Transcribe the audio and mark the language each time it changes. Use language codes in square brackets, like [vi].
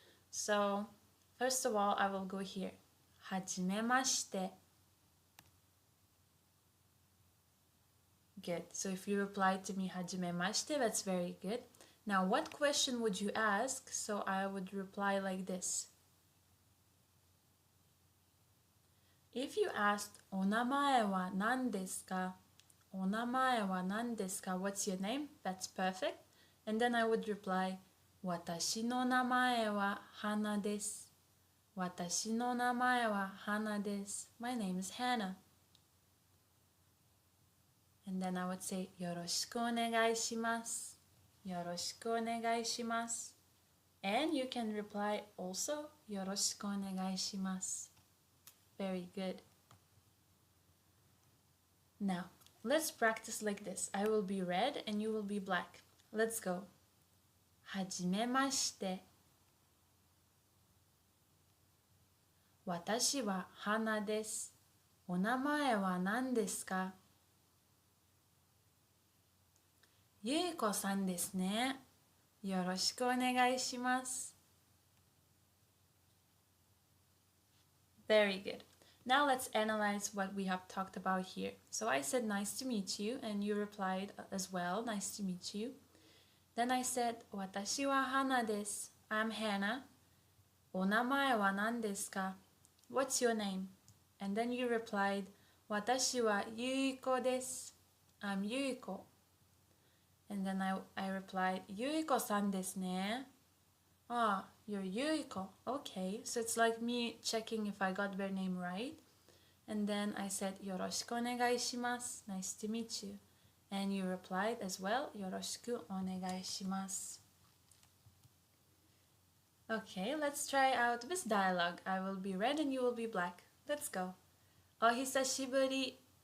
[en] So first of all, I will go here. [ja] はじめまして. [en] Good. So if you reply to me [ja] はじめまして, [en] that's very good. Now, what question would you ask? So I would reply like this. If you asked, [ja] お名前は何ですか? お名前は何ですか? [en] What's your name? That's perfect. And then I would reply, [ja] 私の名前は花です。私の名前は花です。 [en] My name is Hannah. And then I would say, よろしくお願いします。 [ja] よろしくお願いします。 [en] And you can reply also, [ja] よろしくお願いします。 [en] Very good. Now, let's practice like this. I will be red and you will be black. Let's go. [ja] はじめまして。私は花です。お名前は何ですか? ゆいこさんですね。よろしくお願いします。 [en] Very good. Now let's analyze what we have talked about here. So I said nice to meet you and you replied as well, nice to meet you. Then I said [ja] 私は花です. [en] I'm Hannah. [ja] お名前は何ですか? [en] What's your name? And then you replied [ja] 私はゆいこです. [en] I'm Yuiko. And then I replied [ja] ゆいこさんですね. [en] Ah, you're Yuiko. Okay, so it's like me checking if I got their name right. And then I said [ja] よろしくお願いします. [en] Nice to meet you. And you replied as well [ja] よろしくお願いします. [en] Okay, let's try out this dialogue. I will be red and you will be black. Let's go. [ja] お久しぶり.